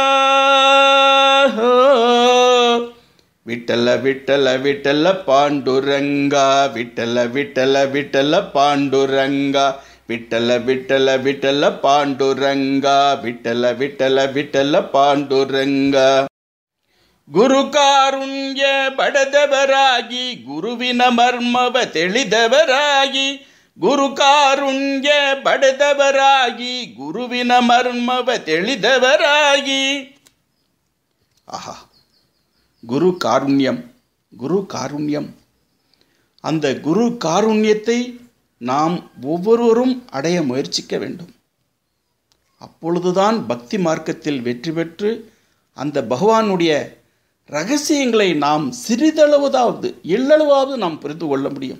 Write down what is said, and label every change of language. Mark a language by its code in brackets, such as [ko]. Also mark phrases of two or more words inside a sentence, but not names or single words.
[kn] ವಿಠಲ ವಿಠಲ ವಿಠಲ ಪಾಂಡುರಂಗ, ವಿಠಲ ವಿಠಲ ವಿಠಲ ಪಾಂಡುರಂಗ, ವಿಠಲ ವಿಠಲ ವಿಠಲ ಪಾಂಡುರಂಗ, ವಿಠಲ ವಿಠಲ ವಿಠಲ ಪಾಂಡುರಂಗ. ಗುರು ಕಾರುಣ್ಯ ಬಡದವರಾಗಿ, ಗುರುವಿನ ಮರ್ಮವ ತಿಳಿದವರಾಗಿ, ಗುರು ಕಾರುಣ್ಯ ಬಡದವರಾಗಿ, ಗುರುವಿನ ಮರ್ಮವ ತಿಳಿದವರಾಗಿ. [ta] ஆஹா, குரு காருண்யம், குரு காருண்யம். அந்த குரு காருண்யத்தை நாம் ஒவ்வொருவரும் அடைய முயற்சிக்க வேண்டும். அப்பொழுதுதான் பக்தி மார்க்கத்தில் வெற்றி பெற்று அந்த பகவானுடைய ரகசியங்களை நாம் சிறிதளவுதாவது எள்ளளவாவது நாம் புரிந்து கொள்ள முடியும்.